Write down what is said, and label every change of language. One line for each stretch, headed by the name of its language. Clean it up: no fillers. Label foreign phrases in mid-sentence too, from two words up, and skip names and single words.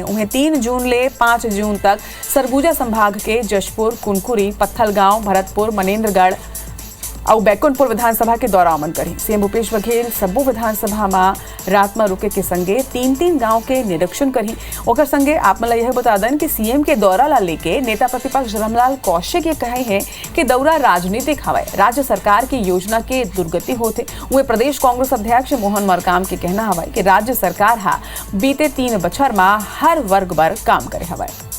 Chhattisgarhi: उन्हें 3 जून ले 5 जून तक सरगुजा संभाग के जशपुर, कुनकुरी, पत्थलगांव, भरतपुर, मनेन्द्रगढ़ और बैकुंठपुर विधानसभा के दौरा अमन करी। सीएम भूपेश बघेल सबो विधानसभा में रात में रुके के संगे 3-3 गांव के निरीक्षण करी। ओकर संगे आप मला यह बता दें कि सीएम के दौरा ला लेके नेता प्रतिपक्ष धर्मलाल कौशिक ये कहे हैं कि दौरा राजनीतिक हवाए, राज्य सरकार की योजना के दुर्गति होते। वे प्रदेश कांग्रेस अध्यक्ष मोहन मरकाम के कहना हवाए कि राज्य सरकार हा बीते 3 बछर में हर वर्ग पर काम करे हवाए।